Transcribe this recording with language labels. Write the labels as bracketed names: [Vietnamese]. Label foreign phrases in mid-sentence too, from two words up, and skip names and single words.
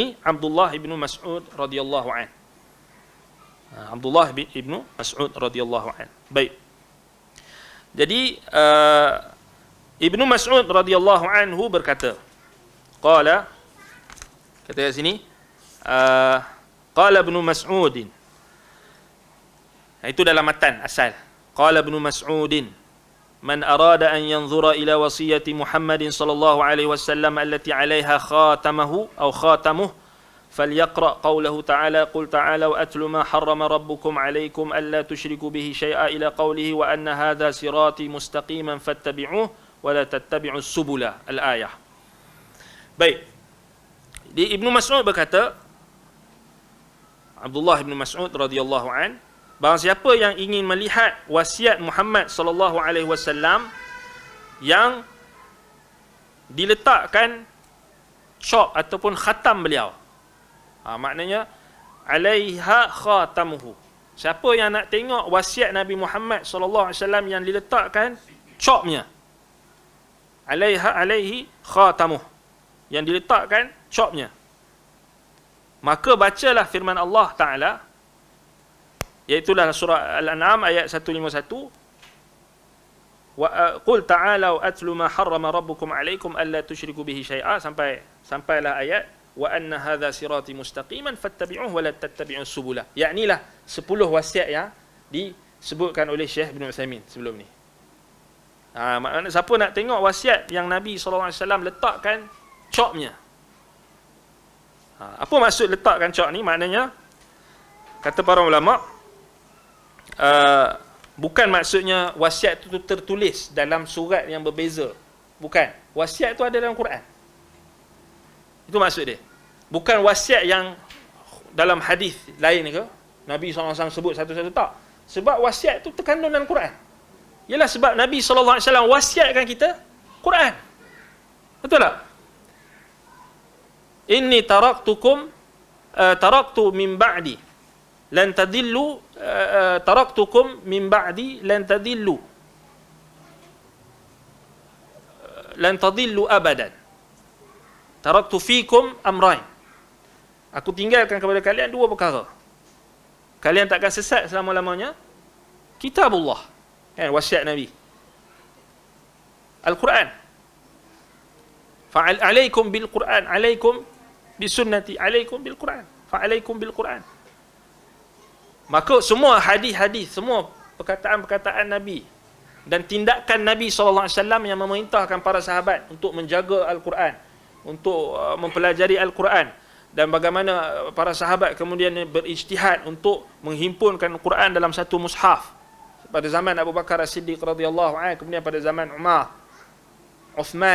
[Malay] Abdullah bin Mas'ud [Arabic] رضي الله عن. [Malay] Abdullah bin Mas'ud [Arabic] رضي الله عن. [Malay] Baik. Jadi Ibnu Mas'ud [Arabic] رضي الله عنه [Malay] berkata, qala, kata kat sini, [Arabic] قال ابن مسعود. [Malay] Itu dalam matan asal. [Arabic] قال ابن مسعود من أراد أن ينظر إلى وصية محمد صلى الله عليه وسلم التي عليها خاتمه أو خاتمه فليقرأ قوله تعالى قل تعالوا أتل ما حرم ربكم عليكم ألا تشركوا به شيئا إلى قوله وأن هذا صراطي مستقيما فاتبعوه ولا تتبعوا السبل. [Malay] Al-ayah. Baik. Di Ibnu Mas'ud berkata, Abdullah bin Mas'ud [Arabic] رضي الله عن, [Malay] barang siapa yang ingin melihat wasiat Muhammad [Arabic] صلى الله عليه وسلم [Malay] yang diletakkan cop ataupun khatam beliau. Maknanya [Arabic] عليها خاتمه. [Malay] Siapa yang nak tengok wasiat Nabi Muhammad [Arabic] صلى الله عليه وسلم [Malay] yang diletakkan copnya. [Arabic] عليه خاتمه. [Malay] Yang diletakkan copnya. Maka bacalah firman Allah Ta'ala, iaitulah surah Al-An'am ayat 151. [Arabic] قل تعالوا أتل ما حرم ربكم عليكم ألا تشركوا به شيئا, [Malay] sampailah ayat [Arabic] وأن هذا صراطي مستقيما فاتبعوه ولا تتبعوا السبل. [Malay] Yaknilah 10 wasiat yang disebutkan oleh Syekh Ibn Uthaymin sebelum ni. Maknanya siapa nak tengok wasiat yang Nabi SAW letakkan coknya. Apa maksud letakkan cok ni? Maknanya kata para ulama, bukan maksudnya wasiat itu tertulis dalam surat yang berbeza. Bukan. Wasiat itu ada dalam Quran. Itu maksud dia. Bukan wasiat yang dalam hadis lain ke, Nabi SAW sebut satu-satu, tak. Sebab wasiat itu terkandung dalam Quran. Ialah sebab Nabi SAW wasiatkan kita Quran. Betul tak? [Arabic] إني تركت من بعدي لن تضلوا تركتكم من بعدي لن تضلوا أبدا. تركت فيكم أمرين. [Malay] Aku tinggalkan kepada kalian 2 perkara. Kalian takkan sesat selama-lamanya. Kitabullah, kan, wasiat Nabi. Al-Quran. [Arabic] فعليكم بالقرآن عليكم بالسنة عليكم بالقرآن. فعليكم بالقرآن. [Malay] Maka semua hadis-hadis, semua perkataan-perkataan Nabi dan tindakan Nabi SAW yang memerintahkan para sahabat untuk menjaga Al-Quran, untuk mempelajari Al-Quran, dan bagaimana para sahabat kemudian berijtihad untuk menghimpunkan Al-Quran dalam satu mushaf pada zaman Abu Bakar As-Siddiq [Arabic] رضي الله عنه, [Malay] kemudian pada zaman Umar, Uthman.